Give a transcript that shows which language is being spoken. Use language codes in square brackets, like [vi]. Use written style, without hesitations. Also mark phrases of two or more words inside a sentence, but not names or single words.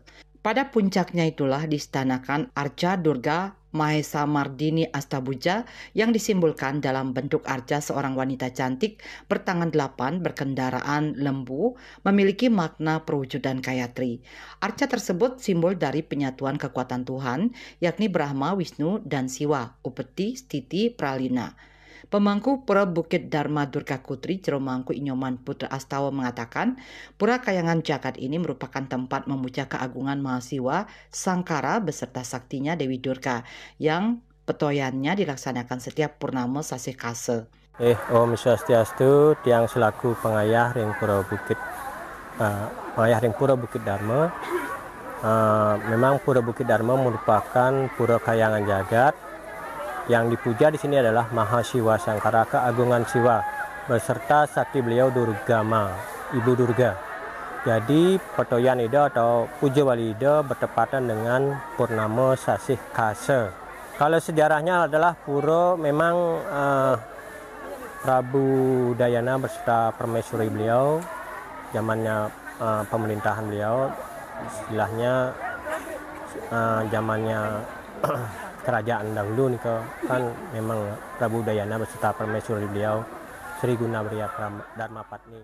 [id] Pada puncaknya itulah diistanakan Arca Durga Mahesa Mardini Astabuja yang disimbolkan dalam bentuk arca seorang wanita cantik bertangan 8 berkendaraan lembu memiliki makna perwujudan Gayatri. Arca tersebut simbol dari penyatuan kekuatan Tuhan yakni Brahma, Wisnu, dan Siwa, Upeti, Stiti, Pralina. Pemangku Pura Bukit Dharma Durga Kutri Jeromangku Inyoman Putra Astawa mengatakan, pura kayangan jagat ini merupakan tempat memuja keagungan Mahasiwa Sangkara beserta saktinya Dewi Durga yang petoyannya dilaksanakan setiap purnama sasih kase. [ban] Om Swastiastu, tiang selaku pengayah ring Pura Bukit Dharma. [id] Memang Pura Bukit Dharma merupakan pura kayangan jagat. Yang dipuja di sini adalah Mahasiwa Sangkara, keagungan Siwa, beserta sakti beliau Durgama, Ibu Durga. Jadi petoyan itu atau puja wali itu bertepatan dengan purnama sasih kase. Kalau sejarahnya adalah pura memang Prabu Dayana beserta permaisuri beliau, zamannya pemerintahan beliau, istilahnya zamannya kerajaan dahulu nih kan memang Prabu Dayana beserta permaisuri beliau Sri Gunawriya Dharmapatni.